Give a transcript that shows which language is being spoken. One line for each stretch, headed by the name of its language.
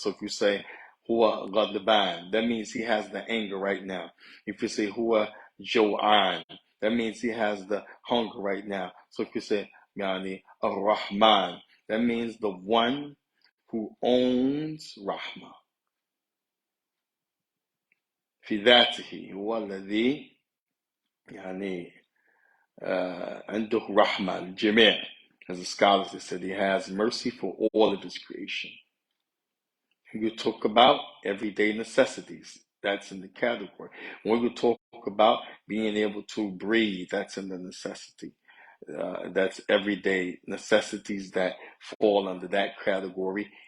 English: So if you say
Arabic: huwa ghadban,
English: that means he has the anger right now. If you say
Arabic: huwa jo'an,
English: that means he has the hunger right now. So if you say
Arabic: yani ar-Rahman,
English: that means the one who owns Rahma.
Arabic: في ذاته هو الذي يعني عنده رحمة الجميع.
English: As the scholars have said, He has mercy for all of His creation. You talk about everyday necessities, that's in the category. When you talk about being able to breathe, that's in the necessity. That's everyday necessities that fall under that category.